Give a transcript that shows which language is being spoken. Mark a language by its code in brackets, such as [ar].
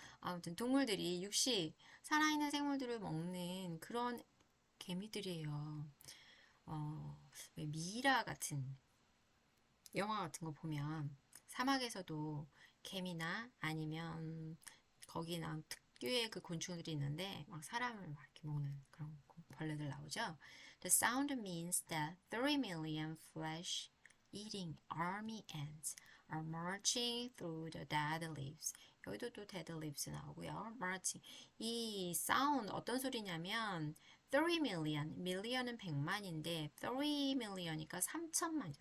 [ko] 아무튼 동물들이 육식 살아있는 생물들을 먹는 그런 개미들이에요. 왜 미이라 같은 영화 같은 거 보면 사막에서도 개미나 아니면 거기 나온 특유의 그 곤충들이 있는데 막 사람을 막 이렇게 먹는 그런 벌레들 나오죠. [en] The sound means that 3 million flesh-eating army ants are marching through the dead leaves. [ko] 여기도 또 [en] dead leaves [ko] 나오고요. marching. 이 sound 어떤 소리냐면 [en] 3 million, [ko] million은 100만인데 3 million이니까 3천만이죠.